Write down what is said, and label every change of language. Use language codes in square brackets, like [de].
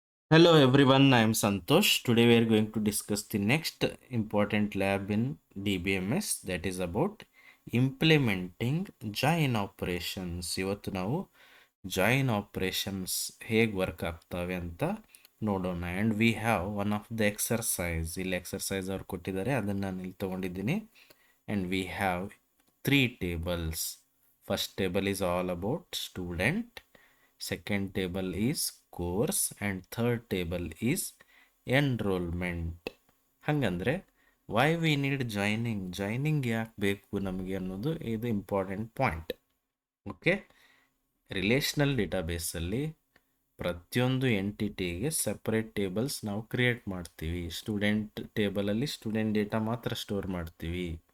[en] Hello everyone, I am Santosh. Today we are going to discuss the next important lab in DBMS, that is about implementing join operations. [kn] ಇವತ್ತು ನಾವು join operations ಹೇಗೆ work ಆಗ್ತವೆ ಅಂತ ನೋಡೋಣ. [en] And we have one of the exercise. [kn] ಇಲ್ಲಿ exercise ಅವ್ರು ಕೊಟ್ಟಿದ್ದಾರೆ, ಅದನ್ನು ನಾನು ಇಲ್ಲಿ ತೊಗೊಂಡಿದ್ದೀನಿ. [en] And we have 3 tables. First table is all about student, second table is course, and third table is enrollment. [kn] ಹಂಗಂದ್ರೆ [en] why we need joining [kn] ಯಾಕೆ ಬೇಕು ನಮಗೆ ಅನ್ನೋದು ಇದು ಇಂಪಾರ್ಟೆಂಟ್ ಪಾಯಿಂಟ್. ಓಕೆ, ರಿಲೇಷನಲ್ ಡೇಟಾಬೇಸಲ್ಲಿ ಪ್ರತಿಯೊಂದು ಎಂಟಿಟಿಗೆ ಸಪ್ರೇಟ್ ಟೇಬಲ್ಸ್ ನಾವು ಕ್ರಿಯೇಟ್ ಮಾಡ್ತೀವಿ. ಸ್ಟೂಡೆಂಟ್ ಟೇಬಲಲ್ಲಿ ಸ್ಟೂಡೆಂಟ್ ಡೇಟಾ ಮಾತ್ರ ಸ್ಟೋರ್ ಮಾಡ್ತೀವಿ.